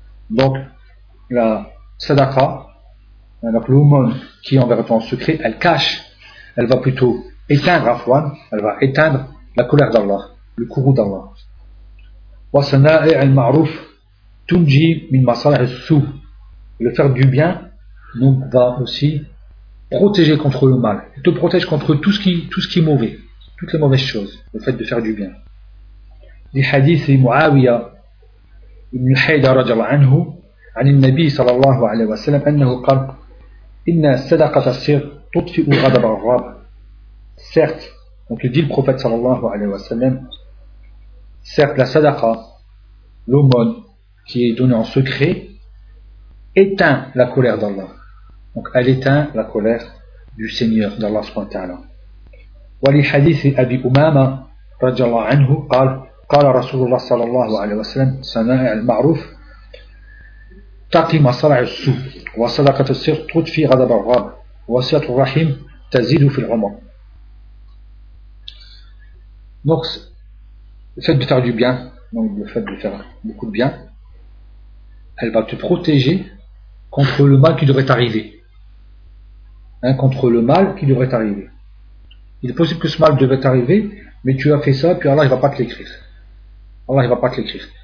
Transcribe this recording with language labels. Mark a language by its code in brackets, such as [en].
[fr] Donc, la Sadaka, donc l'aumône qui est envers toi en secret, elle cache, elle va plutôt éteindre Afwan, elle va éteindre la colère d'Allah, le courroux d'Allah. [ar] Wasana'i al-Ma'ruf, Tunji min Masalah al-Su. [fr] Le faire du bien, donc, va aussi protéger contre le mal, te protège contre tout ce qui est mauvais, toutes les mauvaises choses, le fait de faire du bien. Les hadiths de [ar] Muawiya ibn Haydar radiallahu anhu, عن النبي صلى الله عليه وسلم أنه قال إن صدقة السر تطفئ غضب الرب. [fr] Certes, donc il dit le prophète صلى الله عليه وسلم, certes la sadaqa, l'aumône qui est donnée en secret, éteint la colère d'Allah. Donc elle éteint la colère du Seigneur d'Allah سبحانه وتعالى. [ar] ولحديث أبي أمامة رضي الله عنه قال قال رسول الله صلى الله عليه وسلم صناع المعروف تقي مصارع السوء وصدقة السر تطفي غضب الرب وصلة الرحم تزيد في العمر. [fr] Donc, le fait de faire du bien, donc le fait de faire beaucoup de bien, elle va te protéger contre le mal qui devrait arriver. Hein, contre le mal qui devrait arriver. Il est possible que ce mal devait arriver, mais tu as fait ça, puis Allah ne va pas te l'écrire. Allah ne va pas te l'écrire.